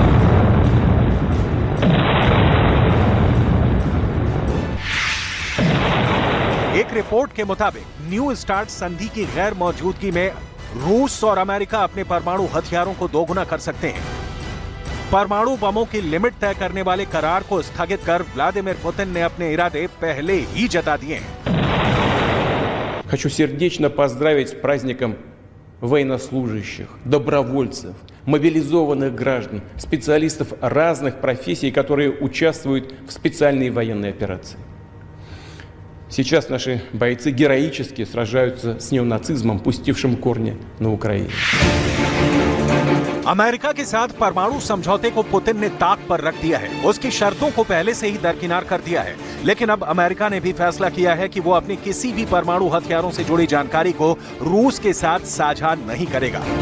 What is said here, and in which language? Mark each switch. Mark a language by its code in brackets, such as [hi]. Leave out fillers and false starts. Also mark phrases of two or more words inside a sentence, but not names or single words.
[hi] एक रिपोर्ट के मुताबिक न्यू स्टार्ट संधि की गैर मौजूदगी में रूस और अमेरिका अपने परमाणु हथियारों को दोगुना कर सकते हैं। परमाणु बमों की लिमिट तय करने वाले करार को स्थगित कर व्लादिमीर पुतिन ने अपने इरादे पहले ही जता दिए हैं। [ru] Хочу сердечно поздравить с праздником военнослужащих, добровольцев, мобилизованных граждан, специалистов разных профессий, которые участвуют в специальной военной операции. Сейчас наши бойцы героически сражаются с неонацизмом, пустившим корни на Украине. [hi] अमेरिका के साथ परमाणु समझौते को पुतिन ने ताक पर रख दिया है। उसकी शर्तों को पहले से ही दरकिनार कर दिया है। लेकिन अब अमेरिका ने भी फैसला किया है कि वो अपनी किसी भी परमाणु हथियारों से जुड़ी जानकारी को रूस के साथ साझा नहीं करेगा।